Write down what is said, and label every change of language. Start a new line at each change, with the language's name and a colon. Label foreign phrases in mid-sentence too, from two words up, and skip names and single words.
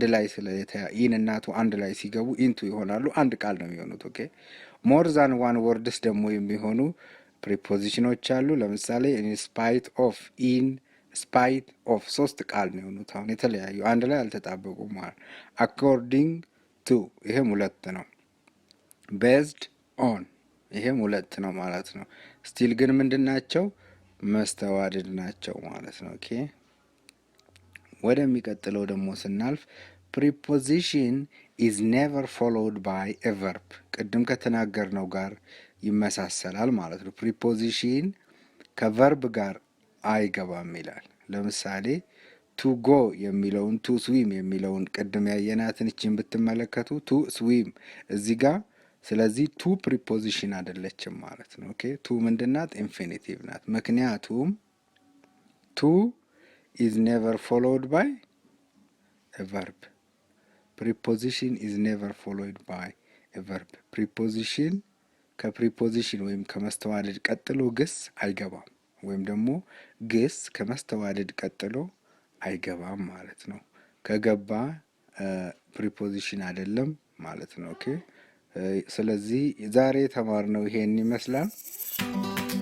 Amharic: ላይ ኢን እና ቱ አንድ ላይ ሲገቡ ኢንቱ ይሆናሉ። አንድ ቃል ነው የሚሆኑት። ኦኬ
English: more than one words
Amharic: ደግሞ የሚሆኑ ፕሪፖዚሽኖች አሉ። ለምሳሌ
English: in spite of in spite of
Amharic: ሶስት ቃል ነው የሆኑት። አሁን የተለያዩ አንድ ላይ አልተጣበቁም ማለት።
English: according to
Amharic: ይሄም ሁለት ነው።
English: based on
Amharic: ይሄም ሁለት ነው ማለት ነው። ስቲል ግን ምንድናቸው? መስተዋድድ ናቸው ማለት ነው። ኦኬ ወደሚቀጥለው ደግሞ ስናልፍ ፕሪፖዚሽን
English: is never followed by a verb
Amharic: ቅድም ከተናገርነው ጋር ይመሳሰላል ማለት ነው። ፕሪፖዚሽን ከቨርብ ጋር አይገባም ይላል። ለምሳሌ
English: to go
Amharic: የሚለውን
English: to swim
Amharic: የሚለውን ቅድም ያየናትን እቺን ብትመለከቱ
English: to swim
Amharic: እዚህ ጋር ስለዚህ ቱ ፕሪፖዚሽን አይደለችም ማለት ነው። ኦኬ ቱ ምንድናት? ኢንፊኒቲቭ ናት። ምክንያቱም
English: to is never followed by a verb. Preposition is never followed by a verb.
Amharic: Preposition ከፕሪፖዚሽን ወይም ከመስተዋድድ ቀጥሎ ግስ አይገባም ወይም ደግሞ ግስ ከመስተዋድድ ቀጥሎ አይገባም ማለት ነው። ከገባ ፕሪፖዚሽን አይደለም ማለት ነው። ኦኬ ስለዚህ ዛሬ ተማርነው ይሄን ይመስላል።